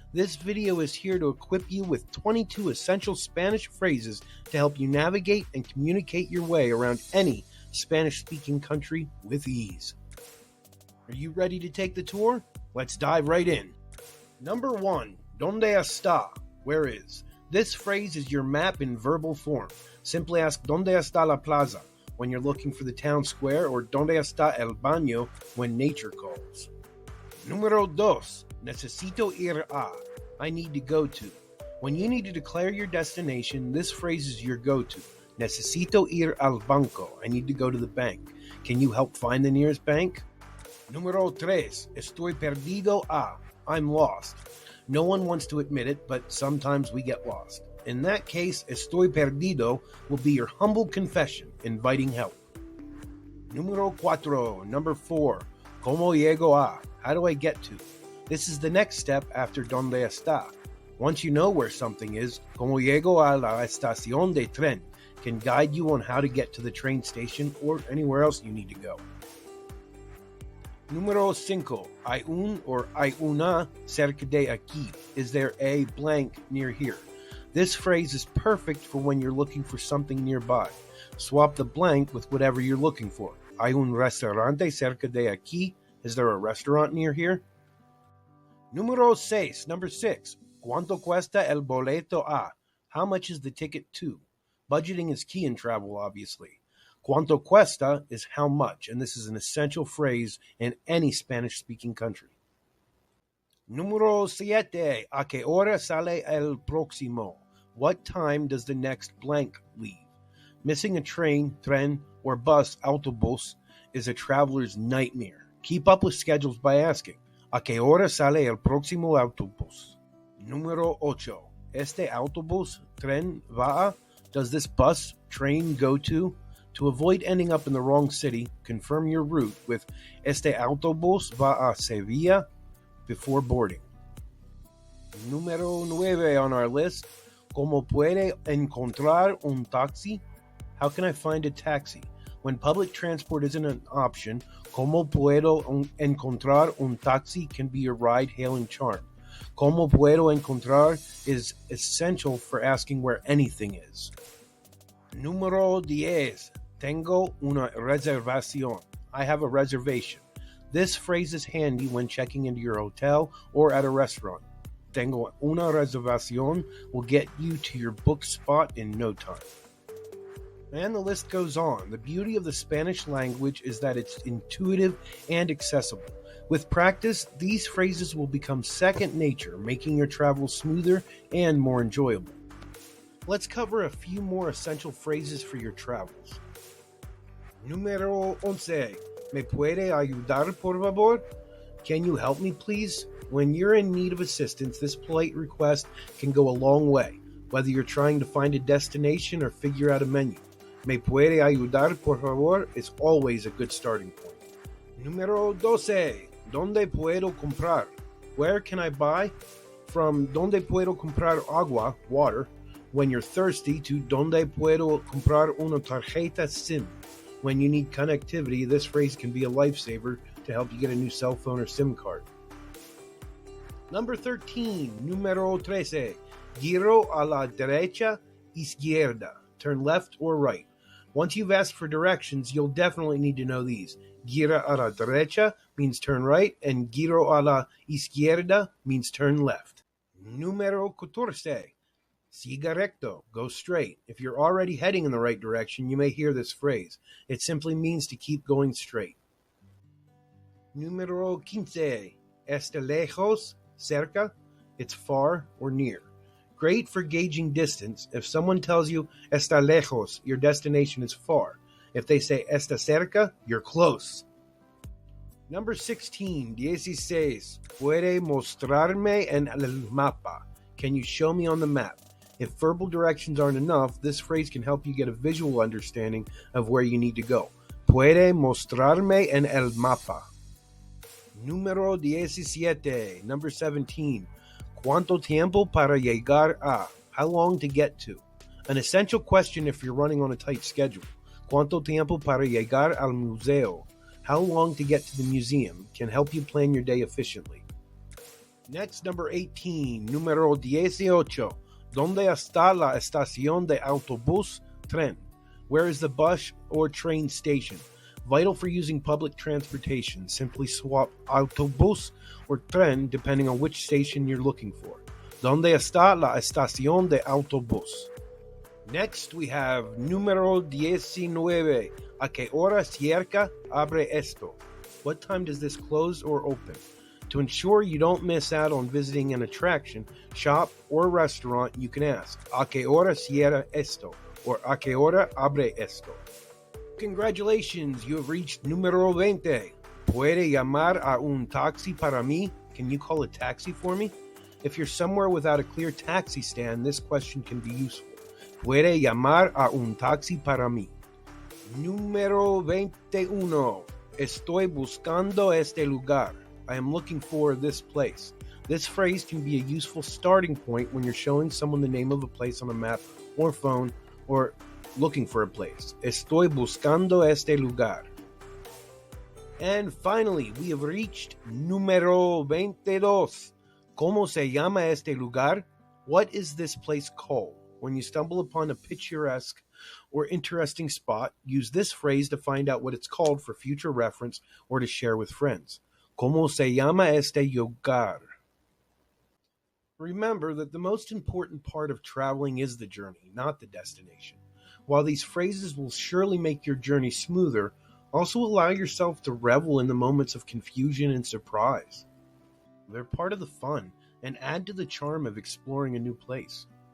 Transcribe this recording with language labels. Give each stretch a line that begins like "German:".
English: This video is here to equip you with 22 essential Spanish phrases to help you navigate and communicate your way around any Spanish-speaking country with ease. Are you ready to take the tour? Let's dive right in. Number 1,
Spanish: ¿Dónde está?
English: Where is? This phrase is your map in verbal form. Simply ask
Spanish: ¿Dónde está la plaza?
English: When you're looking for the town square, or
Spanish: ¿Dónde está el baño?
English: When nature calls.
Spanish: Número 2, necesito ir a.
English: I need to go to. When you need to declare your destination, this phrase is your go-to.
Spanish: Necesito ir al banco.
English: I need to go to the bank. Can you help find the nearest bank?
Spanish: Número 3, estoy perdido a.
English: I'm lost. No one wants to admit it, but sometimes we get lost. In that case,
Spanish: estoy perdido
English: will be your humble confession, inviting help.
Spanish: Número 4,
English: number 4,
Spanish: ¿Cómo llego a?
English: How do I get to? This is the next step after
Spanish: ¿Dónde está?
English: Once you know where something is,
Spanish: ¿Cómo llego a la estación de tren?
English: Can guide you on how to get to the train station or anywhere else you need to go.
Spanish: Número 5, hay un or hay una cerca de aquí.
English: Is there a blank near here? This phrase is perfect for when you're looking for something nearby. Swap the blank with whatever you're looking for.
Spanish: Hay un restaurante cerca de aquí.
English: Is there a restaurant near here?
Spanish: Número 6,
English: number 6.
Spanish: ¿Cuánto cuesta el boleto a?
English: How much is the ticket to? Budgeting is key in travel, obviously.
Spanish: ¿Cuánto cuesta
English: is how much, and this is an essential phrase in any Spanish-speaking country.
Spanish: Número 7. ¿A qué hora sale el próximo?
English: What time does the next blank leave? Missing a train, tren, or bus, autobús, is a traveler's nightmare. Keep up with schedules by asking,
Spanish: ¿A qué hora sale el próximo autobús? Número 8. ¿Este autobús, tren, va a?
English: Does this bus, train go to? To avoid ending up in the wrong city, confirm your route with
Spanish: ¿Este autobús va a Sevilla?
English: Before boarding.
Spanish: Número 9
English: on our list.
Spanish: ¿Cómo puede encontrar un taxi?
English: How can I find a taxi? When public transport isn't an option,
Spanish: ¿Cómo puedo encontrar un taxi?
English: Can be your ride-hailing charm.
Spanish: ¿Cómo puedo encontrar?
English: Is essential for asking where anything is.
Spanish: Número 10. Tengo una reservación.
English: I have a reservation. This phrase is handy when checking into your hotel or at a restaurant.
Spanish: Tengo una reservación
English: will get you to your booked spot in no time. And the list goes on. The beauty of the Spanish language is that it's intuitive and accessible. With practice, these phrases will become second nature, making your travel smoother and more enjoyable. Let's cover a few more essential phrases for your travels.
Spanish: Número 11. ¿Me puede ayudar, por favor?
English: Can you help me, please? When you're in need of assistance, this polite request can go a long way, whether you're trying to find a destination or figure out a menu.
Spanish: ¿Me puede ayudar, por favor?
English: Is always a good starting point.
Spanish: Número 12. ¿Dónde puedo comprar?
English: Where can I buy? From
Spanish: ¿Dónde puedo comprar agua,
English: water, when you're thirsty, to
Spanish: ¿Dónde puedo comprar una tarjeta SIM?
English: When you need connectivity, this phrase can be a lifesaver to help you get a new cell phone or SIM card. Number 13,
Spanish: número 13. Giro a la derecha, izquierda.
English: Turn left or right. Once you've asked for directions, you'll definitely need to know these.
Spanish: Gira a la derecha
English: means turn right, and
Spanish: giro a la izquierda
English: means turn left.
Spanish: Número 14. Siga recto,
English: go straight. If you're already heading in the right direction, you may hear this phrase. It simply means to keep going straight.
Spanish: Número 15. Está lejos, cerca,
English: it's far or near. Great for gauging distance. If someone tells you
Spanish: está lejos,
English: your destination is far. If they say
Spanish: está cerca,
English: you're close. Number 16, 16.
Spanish: Puede mostrarme en el mapa.
English: Can you show me on the map? If verbal directions aren't enough, this phrase can help you get a visual understanding of where you need to go.
Spanish: Puede mostrarme en el mapa. Número 17,
English: number 17.
Spanish: ¿Cuánto tiempo para llegar a?
English: How long to get to? An essential question if you're running on a tight schedule.
Spanish: ¿Cuánto tiempo para llegar al museo?
English: How long to get to the museum can help you plan your day efficiently. Next, number 18,
Spanish: número 18. ¿Dónde está la estación de autobús, tren?
English: Where is the bus or train station? Vital for using public transportation. Simply swap autobús or tren depending on which station you're looking for.
Spanish: ¿Dónde está la estación de autobús?
English: Next, we have
Spanish: número 19. ¿A qué hora cierra abre esto?
English: What time does this close or open? To ensure you don't miss out on visiting an attraction, shop, or restaurant, you can ask,
Spanish: ¿A qué hora cierra esto?
English: Or
Spanish: ¿A qué hora abre esto?
English: Congratulations, you have reached
Spanish: número 20. ¿Puede llamar a un taxi para mí?
English: Can you call a taxi for me? If you're somewhere without a clear taxi stand, this question can be useful. ¿Puede llamar a un taxi para mí? Número 21.
Spanish: Estoy buscando este lugar.
English: I am looking for this place. This phrase can be a useful starting point when you're showing someone the name of a place on a map or phone or looking for a place.
Spanish: Estoy buscando este lugar.
English: And finally, we have reached número 22.
Spanish: ¿Cómo se llama este lugar?
English: What is this place called? When you stumble upon a picturesque or interesting spot, use this phrase to find out what it's called for future reference or to share with friends.
Spanish: ¿Cómo se llama este lugar?
English: Remember that the most important part of traveling is the journey, not the destination. While these phrases will surely make your journey smoother, also allow yourself to revel in the moments of confusion and surprise. They're part of the fun and add to the charm of exploring a new place.